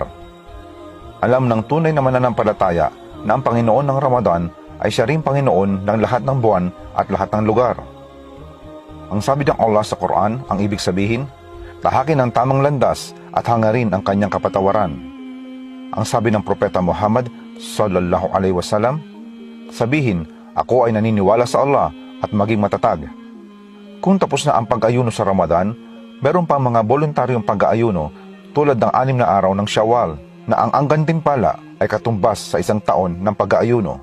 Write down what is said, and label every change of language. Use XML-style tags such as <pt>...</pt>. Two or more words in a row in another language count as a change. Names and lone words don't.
<tl>Alam ng tunay na mananampalataya na ang Panginoon ng Ramadan ay siya ring Panginoon ng lahat ng buwan at lahat ng lugar. Ang sabi ng Allah sa Quran, ang ibig sabihin, tahakin ang tamang landas at hangarin ang kanyang kapatawaran. Ang sabi ng Propeta Muhammad</tl> <ar>صلى الله عليه وسلم,</ar> <tl>sabihin, ako ay naniniwala sa Allah at maging matatag. Kung tapos na ang pag-ayuno sa Ramadan, meron pang mga voluntaryong pag-aayuno tulad ng 6 na araw ng Syawal na ang gantimpala ay katumbas sa 1 taon ng pag-aayuno.</tl>